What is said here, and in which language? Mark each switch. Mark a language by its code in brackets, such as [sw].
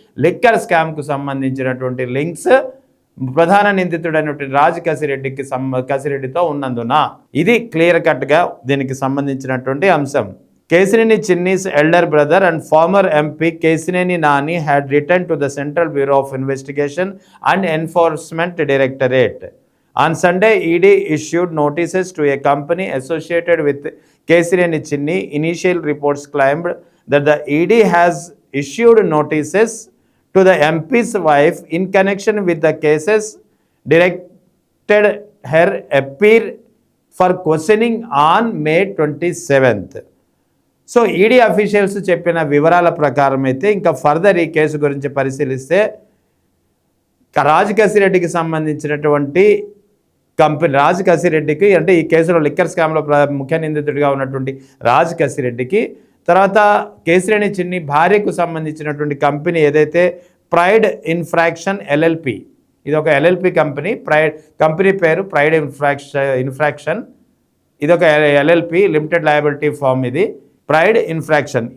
[te] Liquor స్కామ్కు సంబంధించినటువంటి links ప్రధాన నిందితుడైనటువంటి రాజ్ కసిరెడ్డితో ఉన్నందున ఇది క్లియర్ కట్గా దీనికి సంబంధించినటువంటి అంశం. [en] Kesineni Chinni's elder brother and former MP Kesineni Nani had return to the Central Bureau of Investigation and Enforcement Directorate. On Sunday, ED issued notices to a company associated with Kesineni Chinni. Initial reports claimed that the ED has issued notices to the MP's wife in connection with the cases, directed her appear for questioning on May 27th. [te] So ED officials చెప్పిన వివరాల ప్రకారం అయితే ఇంకా further ఈ case గురించి పరిశీలిస్తే రాజ్ కసిరెడ్డికి సంబంధించినటువంటి company, Raj కసిరెడ్డికి అంటే ఈ కేసులో లిక్కర్ స్కామ్లో ముఖ్య నిందితుడిగా ఉన్నటువంటి రాజ్ కసిరెడ్డికి, తర్వాత కేసినేని చిన్ని భార్యకు సంబంధించినటువంటి కంపెనీ ఏదైతే ప్రైడ్ ఇన్ఫ్రాక్షన్ ఎల్ఎల్పి, ఇది ఒక ఎల్ఎల్పి కంపెనీ, కంపెనీ పేరు ప్రైడ్ ఇన్ఫ్రాక్షన్, ఇది ఒక ఎల్ఎల్పి లిమిటెడ్ లయబిలిటీ ఫామ్, ఇది ప్రైడ్ ఇన్ఫ్రాక్షన్.